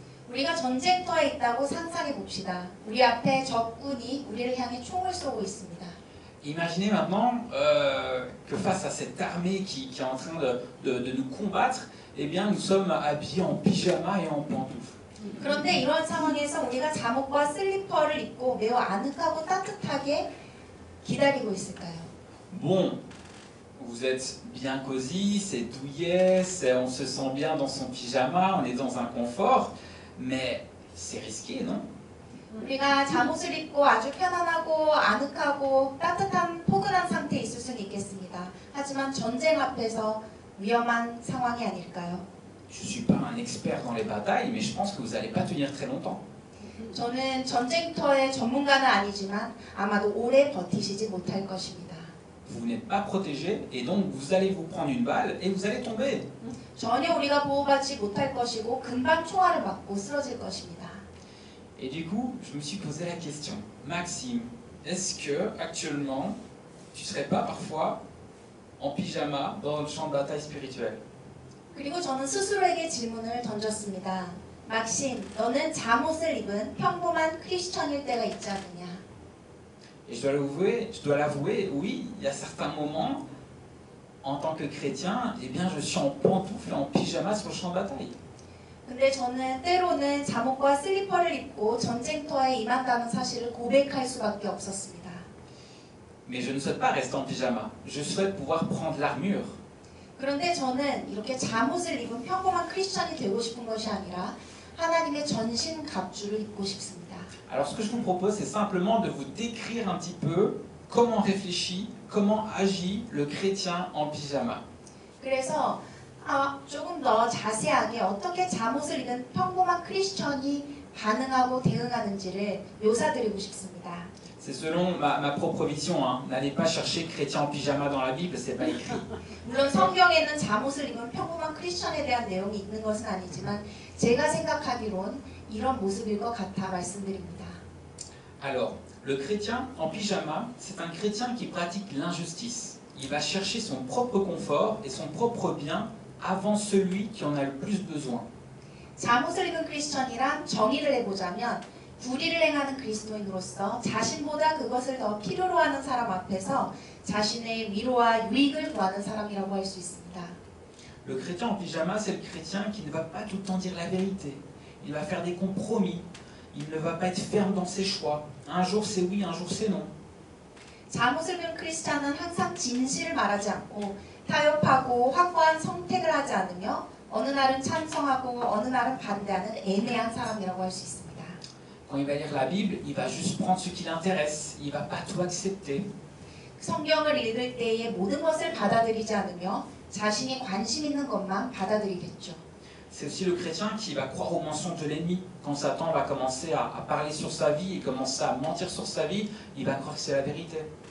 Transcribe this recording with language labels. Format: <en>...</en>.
<ko>우리가 전쟁터에 있다고 상상해 봅시다. 우리 앞에 적군이 우리를 향해 총을 쏘고 있습니다.</ko> <fr>Imaginez maintenant que face à cette armée qui est en train de nous combattre, eh bien nous sommes habillés en pyjama et en pantoufles.</fr> <ko>그런데 이런 상황에서 우리가 잠옷과 슬리퍼를 입고 매우 아늑하고 따뜻하게 기다리고 있을까요?</ko> <fr>Bon, vous êtes bien cosy, c'est douillet, on se sent bien dans son pyjama, on est dans un confort, mais c'est risqué, non?</fr> <ko>우리가 잠옷을 입고 아주 편안하고 아늑하고 따뜻한 포근한 상태에 있을 수는 있겠습니다. 하지만 전쟁 앞에서 위험한 상황이 아닐까요?</ko> <fr>Je ne suis pas un expert dans les batailles, mais je pense que vous n'allez pas tenir très longtemps.</fr> <ko>저는 전쟁터의 전문가는 아니지만 아마도 오래 버티시지 못할 것입니다.</ko> <fr>Vous n'êtes pas protégé et donc vous allez vous prendre une balle et vous allez tomber.</fr> <ko>전혀 우리가 보호받지 못할 것이고 금방 총알을 맞고 쓰러질 것입니다.</ko> <fr>Et du coup, je me suis posé la question, Maxime, est-ce que actuellement tu serais pas parfois en pyjama dans le champ de bataille spirituel?</fr> <ko>그리고 저는 스스로에게 질문을 던졌습니다. 막심, 너는 잠옷을 입은 평범한 크리스천일 때가 있지 않느냐?</ko> <fr>Et je dois l'avouer, oui, il y a certains moments, en tant que chrétien, eh bien, je suis en pantoufles et en pyjama sur le champ de bataille.</fr> <ko>근데 저는 때로는 잠옷과 슬리퍼를 입고 전쟁터에 임한다는 사실을 고백할 수밖에 없었습니다.</ko> <fr>Mais je ne souhaite pas rester en pyjama. Je souhaite pouvoir prendre l'armure.</fr> <ko>그런데 저는 이렇게 잠옷을 입은 평범한 크리스천이 되고 싶은 것이 아니라 하나님의 전신 갑주를 입고 싶습니다.</ko> <fr>Alors, ce que je vous propose, c'est simplement de vous décrire un petit peu comment réfléchit, comment agit le chrétien en pyjama.</fr> <ko>그래서 조금 더 자세하게 어떻게 잠옷을 입은 평범한 크리스천이 반응하고 대응하는지를 묘사드리고 싶습니다.</ko> <fr>C'est selon ma propre vision. Hein. N'allez pas chercher chrétien en pyjama dans la Bible, c'est pas écrit.</fr> <ko>물론 성경에는 잠옷을 입은 평범한 크리스천에 대한 내용이 있는 것은 아니지만 제가 생각하기론 이런 모습일 것 같아 말씀드립니다.</ko> <fr>Alors, le chrétien en pyjama, c'est un chrétien qui pratique l'injustice. Il va chercher son propre confort et son propre bien avant celui qui en a le plus besoin.</fr> <ko>잠옷을 입은 크리스천이란 정의를 해보자면 불의를 행하는 그리스도인으로서 자신보다 그것을 더 필요로 하는 사람 앞에서 자신의 위로와 유익을 구하는 사람이라고 할 수 있습니다.</ko> <fr>Le chrétien en pyjama, c'est le chrétien qui ne va pas tout le temps dire la vérité. Il va faire des compromis. Il ne va pas être ferme dans ses choix. Un jour c'est oui, un jour c'est non.</fr> <ko>잠옷을 입은 크리스천은 항상 진실을 말하지 않고 타협하고 확고한 선택을 하지 않으며 어느 날은 찬성하고 어느 날은 반대하는 애매한 사람이라고 할 수 있습니다.</ko> <fr>Quand il va lire la Bible, il va juste prendre ce qui l'intéresse. Il ne va pas tout accepter.</fr> <ko>성경을 읽을 때에 모든 것을 받아들이지 않으며 자신이 관심 있는 것만 받아들이겠죠.</ko> <fr>C'est aussi le chrétien qui va croire aux mensonges de l'ennemi. Quand Satan va commencer à parler sur sa vie et commencer à mentir sur sa vie, il va croire que c'est la vérité.</fr>